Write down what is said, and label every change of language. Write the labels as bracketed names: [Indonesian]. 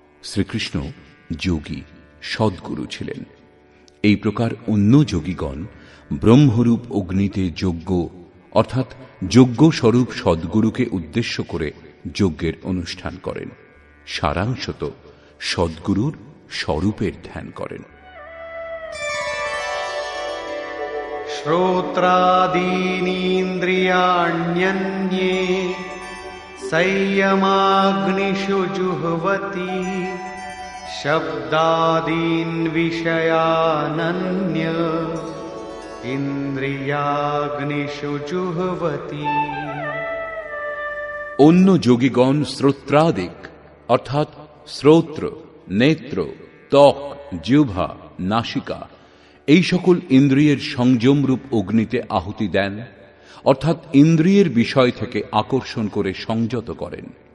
[Bangla] শ্রীকৃষ্ণ যোগী সদ্গুরু ছিলেন। এই প্রকার অন্য যোগীগণ ব্রহ্মরূপ অগ্নিতে যজ্ঞ অর্থাৎ যজ্ঞ স্বরূপ সদ্গুরুকে উদ্দেশ্য করে যজ্ঞের অনুষ্ঠান করেন। সারাংশত সদ্গুরুর স্বরূপের ধ্যান করেন। [Sanskrit] শ্রোত্রাদীনীন্দ্রিয়াণ্যন্যে संयमाग्निषु जुह्वति शब्दादीन् विषयानन्य इन्द्रियाग्निषु जुह्वति। [Bangla] অন্য যোগীগণ শ্রোত্রাদিক অর্থাৎ শ্রোত্র, নেত্র, ত্বক, জিহ্বা, নাসিকা এই সকল ইন্দ্রিয়ের সংযমরূপ অগ্নিতে আহুতি দেন, অর্থাৎ ইন্দ্রিয়ের বিষয় থেকে আকর্ষণ করে সংযত করেন।